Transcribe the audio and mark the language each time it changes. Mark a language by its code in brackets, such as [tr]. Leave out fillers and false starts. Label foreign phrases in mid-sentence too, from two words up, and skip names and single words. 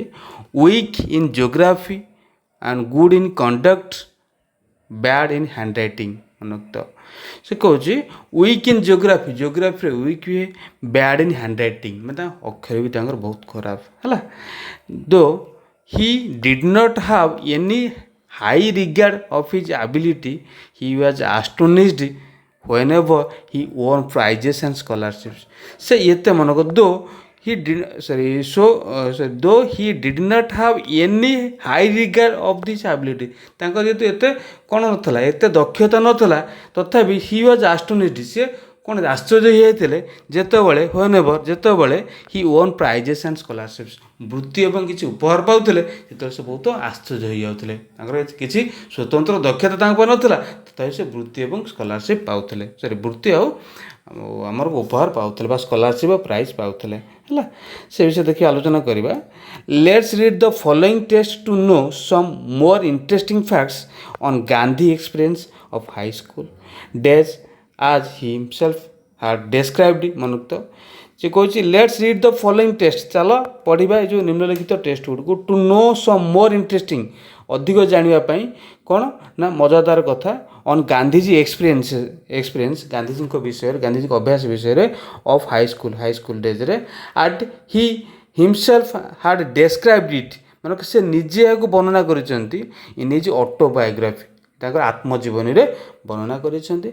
[en] Weak in geography and good in conduct, bad in handwriting. [or] ସେ କହୁଛି [en] weak in geographyରେ [or] ୱିକ୍ ହୁଏ, [en] bad in handwriting, [or] ମାନେ ଅକ୍ଷର ବି ତାଙ୍କର ବହୁତ ଖରାପ ହେଲା। [en] Though he did not have any high regard of his ability. He was astonished whenever he won prizes and scholarships. [or] ସେ ଏତେ ମନକ [en] though he did though he did not have any high regard of this ability. [or] ତାଙ୍କର ଯେହେତୁ ଏତେ କ'ଣ ନଥିଲା, ଏତେ ଦକ୍ଷତା ନଥିଲା, ତଥାପି [en] he was astonished, [or] ସେ କ'ଣ ଆଶ୍ଚର୍ଯ୍ୟ ହୋଇଯାଇଥିଲେ ଯେତେବେଳେ [en] he won prizes and scholarships, [or] ବୃତ୍ତି ଏବଂ କିଛି ଉପହାର ପାଉଥିଲେ, ସେତେବେଳେ ସେ ବହୁତ ଆଶ୍ଚର୍ଯ୍ୟ ହୋଇଯାଉଥିଲେ। ତାଙ୍କର କିଛି ସ୍ୱତନ୍ତ୍ର ଦକ୍ଷତା ତାଙ୍କ ପାଇଁ ନଥିଲା, ତଥାପି ସେ ବୃତ୍ତି ଏବଂ ସ୍କଲାରସିପ୍ ପାଉଥିଲେ, ବୃତ୍ତି ଆଉ ଆମର ଉପହାର ପାଉଥିଲେ ବା ସ୍କଲାରସିପ୍ ବା ପ୍ରାଇଜ୍ ପାଉଥିଲେ। ହେଲା, ସେ ବିଷୟରେ ଦେଖି ଆଲୋଚନା କରିବା। [en] Let's read the following text to know some more interesting facts on Gandhi experience of high school days as he himself had described ମନୁକ୍ତ। [or] ସେ କହୁଛି [en] Let's read the following test, [or] ଚାଲ ପଢ଼ିବା ଏ ଯେଉଁ ନିମ୍ନଲିଖିତ ଟେଷ୍ଟ ଗୁଡ଼ିକୁ [en] to know some more interesting, [or] ଅଧିକ ଜାଣିବା ପାଇଁ କ'ଣ ନା ମଜାଦାର କଥା [en] on Gandhiji experience [or] ଗାନ୍ଧୀଜୀଙ୍କ ବିଷୟରେ, ଗାନ୍ଧୀଜୀଙ୍କ ଅଭ୍ୟାସ ବିଷୟରେ [en] of high school daysରେ at he himself had described it, [or] ମାନେ ସେ ନିଜେ ଏହାକୁ ବର୍ଣ୍ଣନା କରିଛନ୍ତି [en] in his autobiography, [or] ତାଙ୍କର ଆତ୍ମଜୀବନୀରେ ବର୍ଣ୍ଣନା କରିଛନ୍ତି।